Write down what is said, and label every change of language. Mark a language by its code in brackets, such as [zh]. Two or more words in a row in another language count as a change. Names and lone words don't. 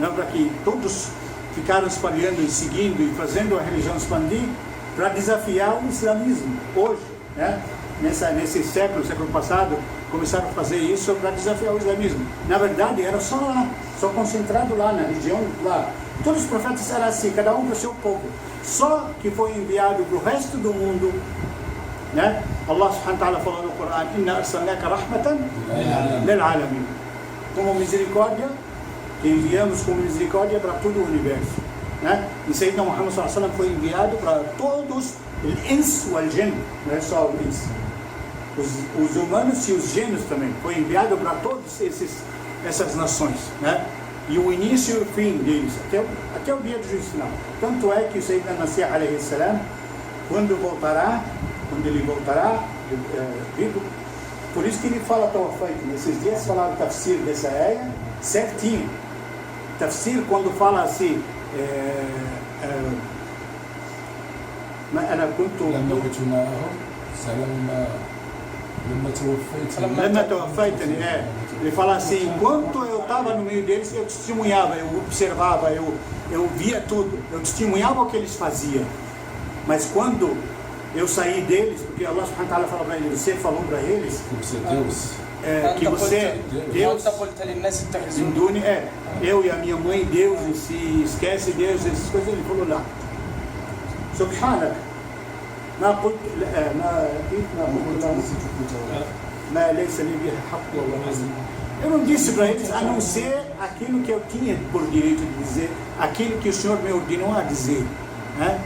[pt] não, para que todos ficaram espalhando e seguindo e fazendo a religião expandir, para desafiar o islamismo hoje, né? Nesse século passado, começaram a fazer isso para desafiar o islamismo. Na verdade, era só lá, só concentrado lá na região lá. Todos os profetas eram assim, cada um para o seu povo. Só que foi enviado para o resto do mundo, né? [ar] الله سبحانه وتعالى [pt] falou no Corão: [ar] إنا أرسلناك رحمة للعالمين. [pt] Como misericórdia, que enviamos como misericórdia para todo o universo, né? E Sayyidina Muhammad [ar] صلى الله عليه وسلم [pt] foi enviado para todos, [ar] الإنس والجن, [pt] não é só o ins. Os humanos e os gênios também. Foi enviado para todas essas nações, né? E o início e o fim deles, até o dia do juízo final. Tanto é que o Sayyidina Masih [ar] عليه السلام, [pt] quando ele voltará vivo, por isso que ele fala tawafait. Nesses dias falaram tafsir dessa área certinho. Tafsir, quando fala assim, [ar] أنا كنت لما توفيتني. [pt] Ele fala assim: enquanto eu estava no meio deles, eu testemunhava, eu observava, eu via tudo, eu testemunhava o que eles faziam. Mas quando eu saí deles, porque [ar] الله سبحانه وتعالى [pt] falou para eles, você falou para eles que você, Deus, eu e a minha mãe, Deus, e se esquece Deus, essas coisas. Ele falou lá: Subhanak, eu não disse para eles a não ser aquilo que eu tinha por direito de dizer, aquilo que o Senhor me ordenou a dizer, né?